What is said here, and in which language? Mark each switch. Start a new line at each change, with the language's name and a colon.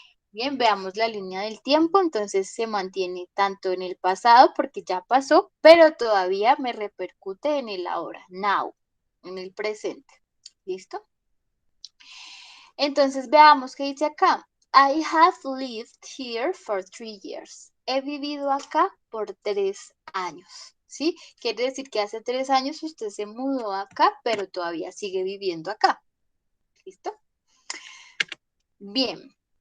Spanish: Bien, veamos la línea del tiempo, entonces se mantiene tanto en el pasado porque ya pasó, pero todavía me repercute en el ahora,
English: now,
Spanish: en el presente. ¿Listo? Entonces veamos qué dice acá.
English: I have lived here for 3 years.
Spanish: He vivido acá por 3 años. ¿Sí? Quiere decir que hace 3 años usted se mudó acá, pero todavía sigue viviendo acá. ¿Listo? Bien.